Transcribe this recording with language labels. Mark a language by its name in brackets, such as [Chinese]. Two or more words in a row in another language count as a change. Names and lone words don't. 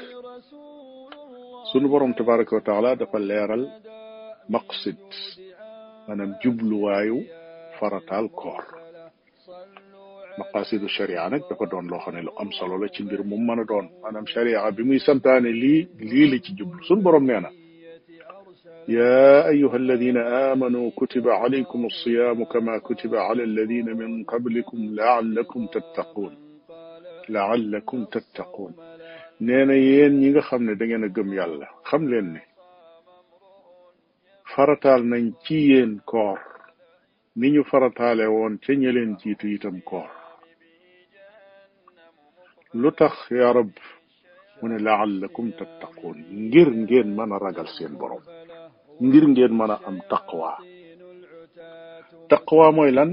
[Wolof] sunu borom [Arabic] تبارك وتعالى [Wolof] dafa leeral maqsid, maanaam jubluwaayu farataal koor. [Arabic] مقاصد الشريعة [Wolof] nag dafa doon loo xam ne lu am solo la ci mbir mu mën a doon, maanaam sharia bi muy santaane lii la ci jublu. sunu borom nee na [Arabic] يا أيها الذين آمنوا كتب عليكم الصيام كما كتب على الذين من قبلكم لعلكم تتقون. [Wolof] neena yéen ñi nga xam ne da ngeen a gëm yàlla xam leen ne farataal nañ ci yéen koor ni ñu farataale woon ca ña leen jiitu itam koor. lu tax ya rab mu ne [Arabic] لعلكم تتقون, [Wolof] ngir ngeen mën a ragal seen borom, ngir ngeen mën a am taqwa mooy lan?